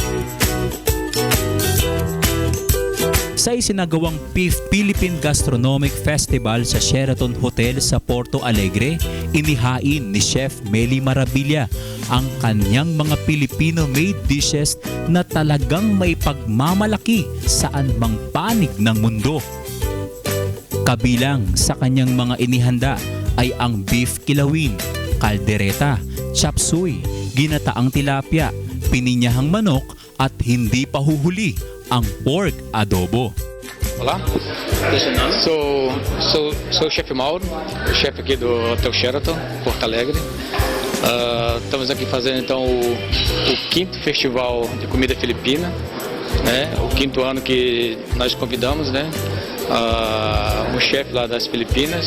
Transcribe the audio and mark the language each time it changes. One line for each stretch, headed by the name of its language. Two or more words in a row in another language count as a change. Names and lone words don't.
Filipino: Sa isinagawang 5th Philippine Gastronomic Festival sa Sheraton Hotel sa Porto Alegre, inihain ni Chef Meli Maravilla ang kanyang mga
English: Filipino-made dishes
Filipino: na talagang may pagmamalaki saan mang panig ng mundo. Kabilang sa kanyang mga inihanda ay ang beef kilawin, kaldereta, chop suey, ginataang tilapia, pininyahang manok at hindi pa huhuli ang pork adobo.
Portuguese: Olá, sou o chefe Mauro, chefe aqui do Hotel Sheraton, Porto Alegre. Estamos aqui fazendo então o 5º Festival de Comida Filipina, né? O 5º ano que nós convidamos, né? O chefe lá das Filipinas.